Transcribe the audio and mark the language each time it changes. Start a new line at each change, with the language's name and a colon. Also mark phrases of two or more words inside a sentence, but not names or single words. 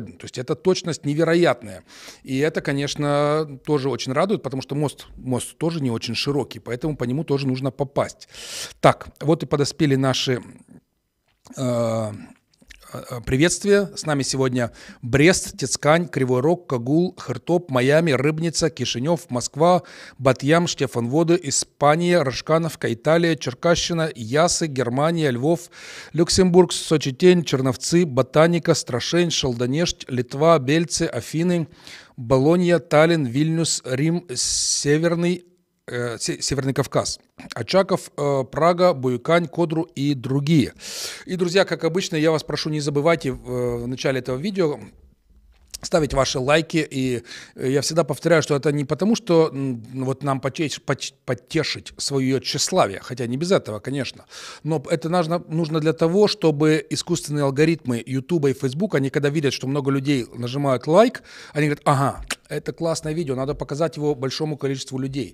Russian: То есть это точность невероятная. И это, конечно, тоже очень радует, потому что мост тоже не очень широкий, поэтому по нему тоже нужно попасть. Так, вот и подоспели наши... приветствие. С нами сегодня Брест, Тецкань, Кривой Рог, Кагул, Хертоп, Майами, Рыбница, Кишинев, Москва, Батьям, Штефанводы, Испания, Рожкановка, Италия, Черкащина, Ясы, Германия, Львов, Люксембург, Сочетень, Черновцы, Ботаника, Страшень, Шалдонежд, Литва, Бельцы, Афины, Болонья, Таллин, Вильнюс, Рим, Северный Кавказ, Очаков, Прага, Буюкань, Кодру и другие. И, друзья, как обычно, я вас прошу, не забывайте в начале этого видео ставить ваши лайки, и я всегда повторяю, что это не потому, что вот нам подтешить свое тщеславие, хотя не без этого, конечно, но это нужно для того, чтобы искусственные алгоритмы YouTube и Facebook, они когда видят, что много людей нажимают лайк, они говорят, ага, это классное видео, надо показать его большому количеству людей.